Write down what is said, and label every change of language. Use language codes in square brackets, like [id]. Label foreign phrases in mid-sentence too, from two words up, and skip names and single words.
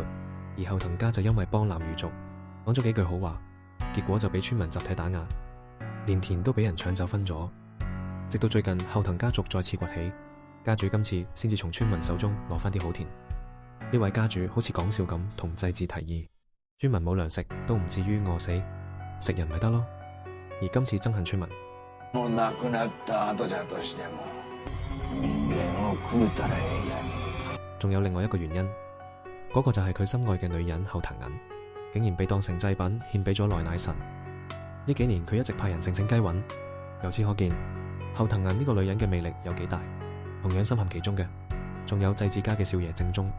[yue] 而後藤家就因為幫南羽族講咗幾句好話，結果就俾村民集體打壓，連田都俾人搶走分咗。直到最近後藤家族再次崛起，家主今次先至從村民手中攞翻啲好田。呢位家主好似講笑咁同祭祀提議，村民冇糧食都唔至於餓死，食人咪得咯。而今次憎恨村民， [ja] もう亡くなった後じゃとしても人間を食うたらええやね。 [yue] 仲有另外一個原因，嗰個就係佢心愛嘅女人後藤銀，竟然被當成祭品獻俾咗來乃神。呢幾年佢一直派人靜靜雞揾，由此可見後藤銀呢個女人嘅魅力有幾大。同樣深陷其中嘅，仲有祭祀家嘅少爺正宗。